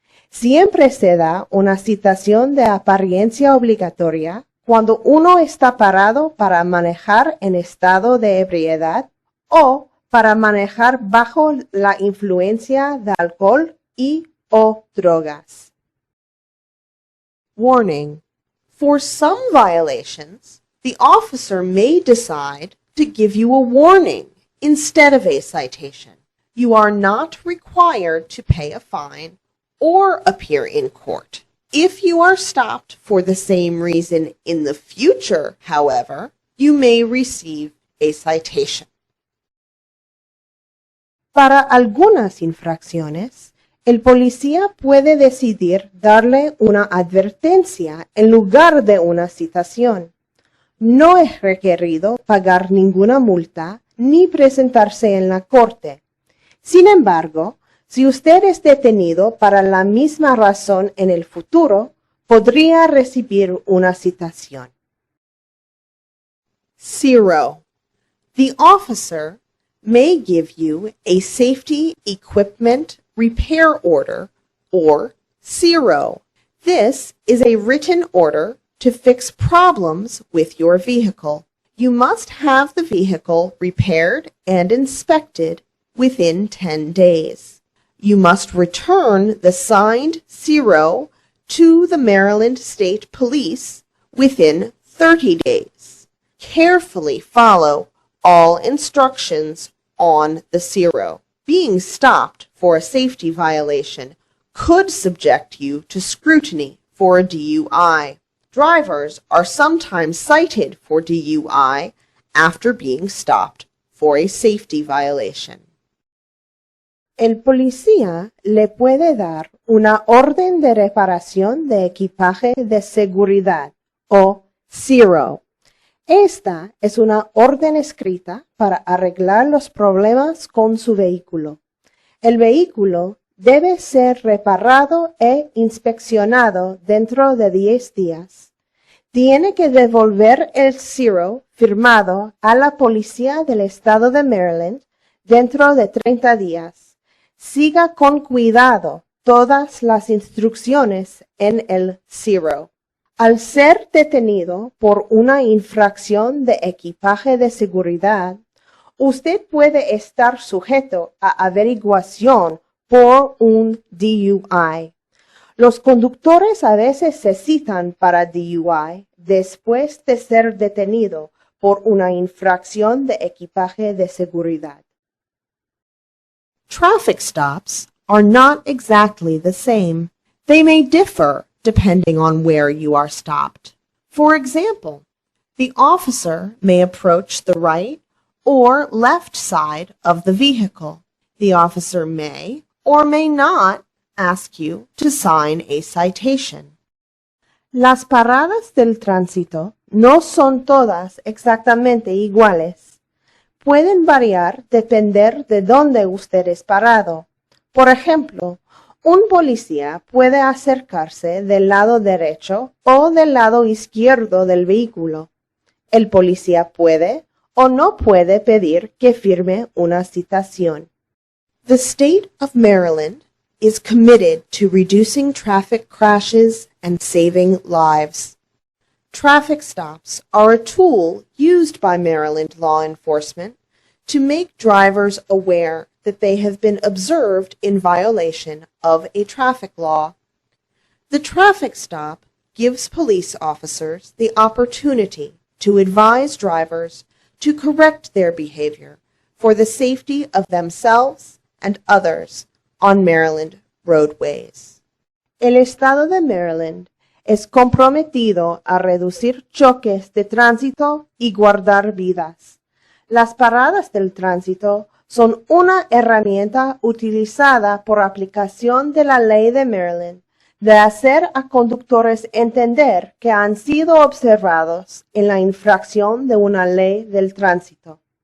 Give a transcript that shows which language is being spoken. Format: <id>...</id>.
<es>Siempre se da una citación de apariencia obligatoria cuando uno está parado para manejar en estado de ebriedad o para manejar bajo la influencia de alcohol y/o drogas.</es> <en>Warning. For some violations, the officer may decide to give you a warning instead of a citation. You are not required to pay a fine or appear in court. If you are stopped for the same reason in the future, however, you may receive a citation.</en> <es>Para algunas infracciones, el policía puede decidir darle una advertencia en lugar de una citación. No es requerido pagar ninguna multa ni presentarse en la corte. Sin embargo, si usted es detenido para la misma razón en el futuro, podría recibir una citación. 0.</es> <en>The officer may give you a safety equipment repair order, or 0. This is a written order to fix problems with your vehicle. You must have the vehicle repaired and inspected within 10 days. You must return the signed 0 to the Maryland State Police within 30 days. Carefully follow all instructions on the 0. Being stopped for a safety violation could subject you to scrutiny for a DUI. Drivers are sometimes cited for DUI after being stopped for a safety violation.</en> <es>El policía le puede dar una orden de reparación de equipaje de seguridad, o 0. Esta es una orden escrita para arreglar los problemas con su vehículo. El vehículo debe ser reparado e inspeccionado dentro de 10 días. Tiene que devolver el 0 firmado a la policía del estado de Maryland dentro de 30 días. Siga con cuidado todas las instrucciones en el 0. Al ser detenido por una infracción de equipaje de seguridad, usted puede estar sujeto a averiguación por un DUI. Los conductores a veces se citan para DUI después de ser detenido por una infracción de equipaje de seguridad.</es> <en>Traffic stops are not exactly the same. They may differ depending on where you are stopped. For example, the officer may approach the right or left side of the vehicle. The officer may or may not ask you to sign a citation.</en> <es>Las paradas del tránsito no son todas exactamente iguales. Pueden variar depender de dónde usted es parado. Por ejemplo, Un policía puede acercarse del lado derecho o del lado izquierdo del vehículo. El policía puede o no puede pedir que firme una citación.</es> <en>The state of Maryland is committed to reducing traffic crashes and saving lives. Traffic stops are a tool used by Maryland law enforcement to make drivers aware that they have been observed in violation of a traffic law. The traffic stop gives police officers the opportunity to advise drivers to correct their behavior for the safety of themselves and others on Maryland roadways.</en> <es>El estado de Maryland es comprometido a reducir choques de tránsito y guardar vidas. Las paradas del tránsito son una herramienta utilizada por aplicación de la ley de Maryland de hacer a conductores entender que han sido observados en la infracción de una ley del tránsito.</es>